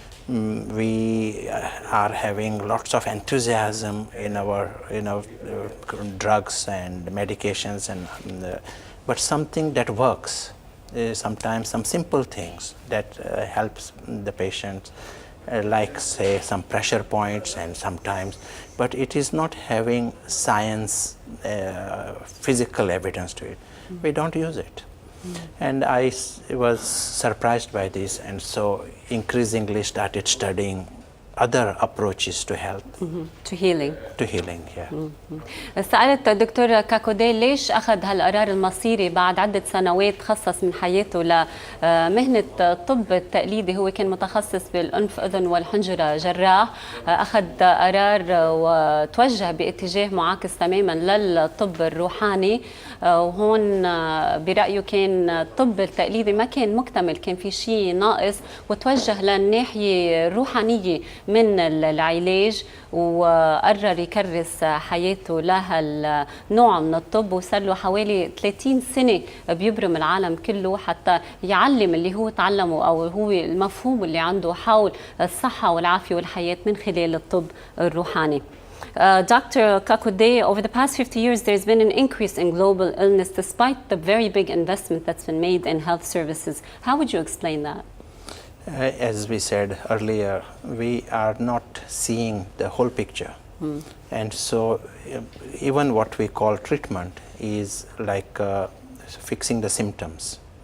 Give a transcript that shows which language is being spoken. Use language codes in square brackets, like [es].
[en] We are having lots of enthusiasm in our drugs and medications, but something that works, sometimes some simple things that helps the patient, like say some pressure points and sometimes, but it is not having science, physical evidence to it. We don't use it. And I was surprised by this, and so increasingly started studying other approaches to health. To healing. To healing, yeah. [ar] سألت دكتور كاكودي ليش أخذ هالقرار المصيري بعد عدة سنوات خصص من حياته لمهنة الطب التقليدي. هو كان متخصص بالأنف أذن والحنجرة جراح، أخذ قرار وتوجه باتجاه معاكس تماما للطب الروحاني، وهون برأيه كان الطب التقليدي ما كان مكتمل، كان في شيء ناقص، وتوجه للناحية الروحانية من العلاج وقرر يكرس حياته لهالنوع من الطب. وصار له حوالي 30 سنة بيبرم العالم كله حتى يعلم اللي هو تعلمه أو هو المفهوم اللي عنده حول الصحة والعافية والحياة من خلال الطب الروحاني. [en] Dr. Kakoday, over the past 50 years, there's been an increase in global illness despite the very big investment that's been made in health services. How would you explain that? As we said earlier, we are not seeing the whole picture. And so even what we call treatment is like fixing the symptoms.